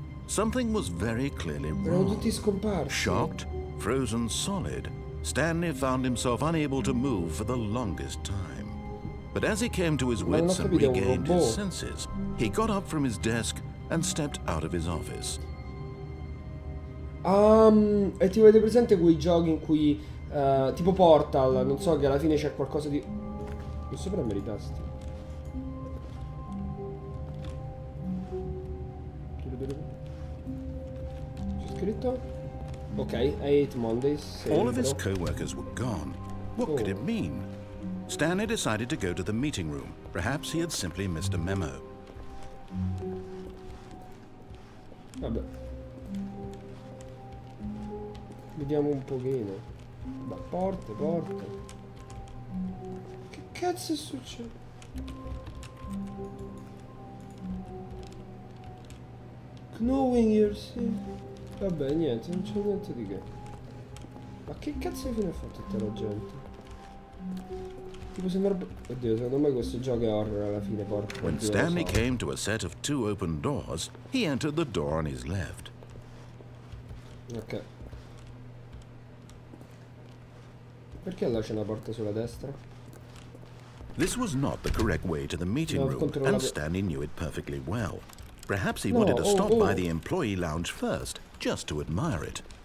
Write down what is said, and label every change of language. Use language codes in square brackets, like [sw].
[en] Something was very clearly wrong. Shocked, frozen solid, Stanley found himself unable to move for the longest time. But as he came to his wits and regained his senses, he got up from his desk and stepped out of his office. [it] E ti avete presente quei giochi in cui tipo Portal, non so, che alla fine c'è qualcosa di... Non so premere i tasti. C'è scritto? [en] Ok, I hate Mondays. All of his co-workers were gone. What could it mean? Stanley decided to go to the meeting room. Perhaps he had simply missed a memo. [it] Vabbè. Vediamo un pochino. Ma porte. Che cazzo è successo? [en] Knowing yourself. [it] Vabbè, niente, non c'è niente di che. Ma che cazzo di fine ha fatto tutta la gente? Tipo sembra... Oddio, secondo me questo gioco è horror alla fine, porca. [en] When Stanley came to a set of 2 open doors, he entered the door on his left. Ok. [it] Perché là c'è una porta sulla destra? [en] This was not the correct way to the meeting room, and Stanley knew it perfectly well. Perhaps he wanted to stop by the employee lounge first, just to admire it.